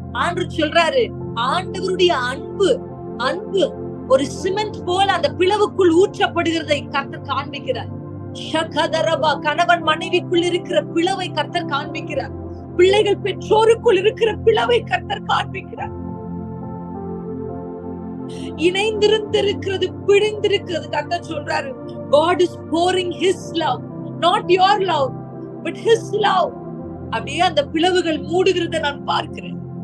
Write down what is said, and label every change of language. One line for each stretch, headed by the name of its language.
Tamil: ஆண்டவர் சொல்றாரு, ஆண்டவருடைய அன்பு அன்பு ஒரு சிமெண்ட் போல அந்த பிளவுக்குள் ஊற்றப்படுகிறதை கர்த்தர் காண்பிக்கிறார். ஷகதரபா, கணவன் மனைவிக்குள் இருக்கிற பிளவை கர்த்தர் காண்பிக்கிறார். பிள்ளைகள் பெற்றோருக்குள் இருக்கிற பிளவை கர்த்தர் காண்பிக்கிறார். இணைந்திருந்திருக்கிறது, பிடிந்திருக்கிறது. கர்த்தர் சொல்றாரு,
English: God is pouring His love, not your love, but His love.
Tamil: அப்படியே அந்த பிளவுகள் மூடுகிறத நான் பார்க்கிறேன்.